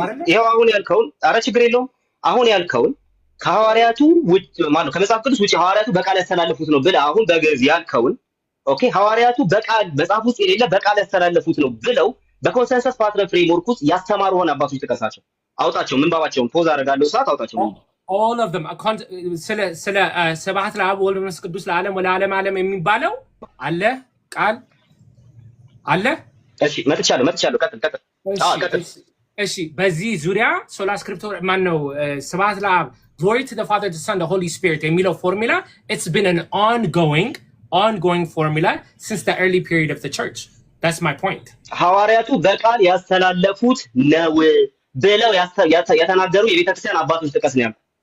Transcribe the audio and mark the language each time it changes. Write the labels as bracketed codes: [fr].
[am] ይሄው አሁን ያልከውን ኧረ ችግር የለውም። አሁን ያልከውን ከሐዋርያቱ ውጭ ማለት ከመጽሐፍ ቅዱስ ውጭ ሐዋርያቱ በቃል ያስተላለፉት ነው ብለህ አሁን በግዕዝ ያልከውን ኦኬ፣ ሐዋርያቱ በቃል መጽሐፍ ውስጥ የሌለ በቃል ያስተላለፉት ነው ብለው በኮንሰንሰስ ፓትረን ፍሬምወርክ ውስጥ ያስተማሩ ሆነ አባቶች ጥቀሳቸው፣ አውጣቸው። ምንባባቸውን ፖዝ አደርጋለሁ ሰዓት አውጣቸው። [en] all of them [am] ስለ [gez] ስብሐት ለአብ ወወልድ ወመንፈስ ቅዱስ ለዓለም ወለዓለም ዓለም [am] የሚባለው አለ ቃል አለ። እሺ መጥቻለሁ። ቀጥል። እሺ በዚህ ዙሪያ ሶላ ስክሪፕቶር ማን ነው? [gez] ስብሐት ለአብ [en] glory to the Father, the Son, the Holy Spirit [am] የሚለው ፎርሙላ [en] it's been an ongoing formula since the early period of the church. That's my point. [am] ሐዋርያቱ በቃል ያስተላለፉት ነው ብለው የተናገሩ የቤተክርስቲያን አባቶች ጥቀስ ነው ያልኩት።